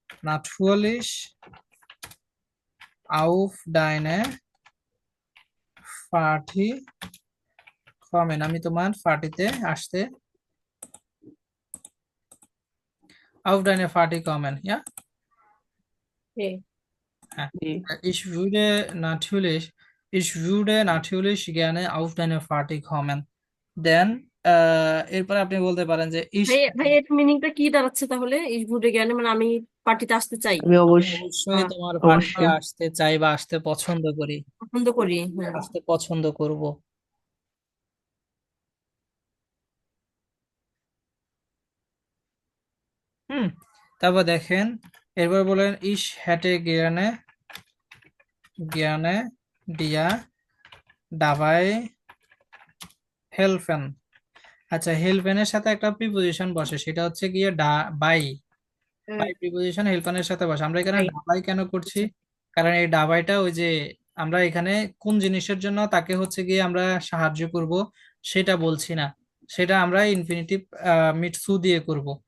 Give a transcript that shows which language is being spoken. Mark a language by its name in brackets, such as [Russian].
[German] natürlich auf deine Party kommen, [Bangla] আমি তোমার পার্টিতে আসতে, [German] auf deine Party kommen, ja? [Bangla] হ্যাঁ, হ্যাঁ, জি, [German] ich würde natürlich gerne auf deine Party kommen, [Bangla] দেন এরপর আপনি বলতে পারেন যে [German] ich, [Bangla] ভাই ভাই এর মিনিংটা কি দাঁড়াচ্ছে তাহলে? এই ঘুরে গেলে মানে আমি পার্টিতে আসতে চাই, আমি আমি অবশ্যই, অবশ্যই তোমার পার্টিতে অবশ্যই। আসতে চাই বা আসতে পছন্দ করি, পছন্দ করি, হ্যাঁ। আসতে পছন্দ করব। হুম, তারপর দেখেন, এরপর বলেন [German] ich hätte gerne dir dabei helfen। [Bangla] আচ্ছা, হেল্পেনের সাথে একটা প্রিপজিশন বসে, সেটা হচ্ছে গিয়ে বাই, বাই প্রিপজিশন হেল্পেনের সাথে বসে। আমরা এখানে তাই, ডাবাই কেন করছি? আচ্ছা, কারণ এই ডাবাইটা ওই যে আমরা এখানে কোন জিনিসের জন্য তাকে হচ্ছে গিয়ে আমরা সাহায্য করব সেটা বলছি না, সেটা আমরা ইনফিনিটিভ মিট সু দিয়ে করব।